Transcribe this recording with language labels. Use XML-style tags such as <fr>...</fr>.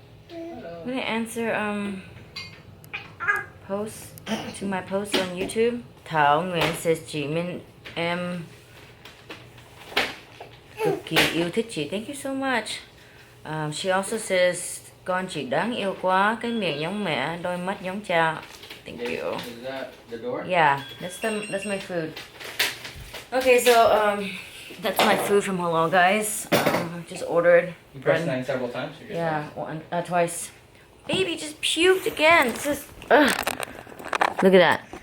<en>I'm gonna answer posts to my posts on YouTube.</en> <vi>Thảo Nguyễn says chị Minh em cực kỳ yêu thích chị.</vi> <en>Thank you so much. She also says</en> <vi>con chị đáng yêu quá, cái miệng giống mẹ, đôi mắt giống cha.</vi> <en>Thank you. Is that the door? Yeah, that's my food. Okay, so that's my food from Hello, guys. Just ordered. You pressed 9 several times? Yeah, twice. Baby just puked again. It's just, look at that.</en>